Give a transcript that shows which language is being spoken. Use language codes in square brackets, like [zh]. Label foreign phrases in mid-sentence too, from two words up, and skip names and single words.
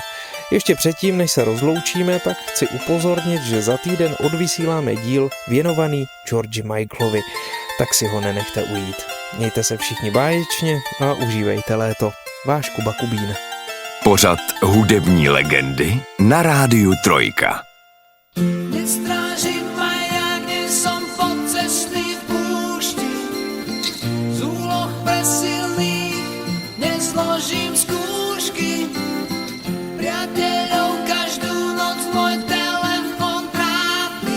[cs] Ještě předtím, než se rozloučíme, tak chci upozornit, že za týden odvysíláme díl věnovaný Georgi Michaelovi. Tak si ho nenechte ujít. Mějte se všichni báječně a užívejte léto. Váš Kuba Kubín. Pořad Hudební legendy na Rádiu Trojka. [sk] Nestrážim maják, nie som podcestný v púšti. Z úloh presilných nezložím skúšky. Priateľov každú noc môj telefon trápi.